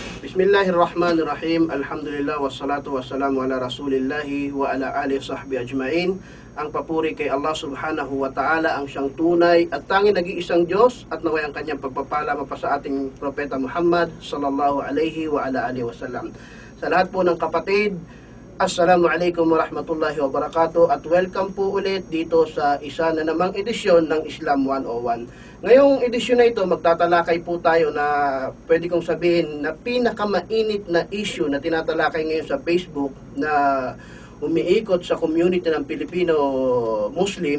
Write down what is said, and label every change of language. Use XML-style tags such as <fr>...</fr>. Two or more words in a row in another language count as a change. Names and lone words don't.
<ar>بسم الله الرحمن الرحيم الحمد لله والصلاة والسلام على رسول الله وعلى آله وصحبه أجمعين.</ar> <tl>Ang papuri kay</tl> <ar>الله سبحانه وتعالى,</ar> <tl>ang siyang tunay at tanging nag-iisang Diyos, at naway ang kanyang pagpapala mapa sa ating Propeta Muhammad</tl> <ar>صلى الله عليه وعلى آله وسلم.</ar> <tl>Sa lahat po ng kapatid,</tl> <ar>السلام عليكم ورحمة الله وبركاته,</ar> <tl>at welcome po ulit dito sa isa na namang edisyon ng Islam 101. Ngayong edisyon na ito, magtatalakay po tayo na pwede kong sabihin na pinakamainit na issue na tinatalakay ngayon sa Facebook na umiikot sa community ng Pilipino-Muslim.</tl>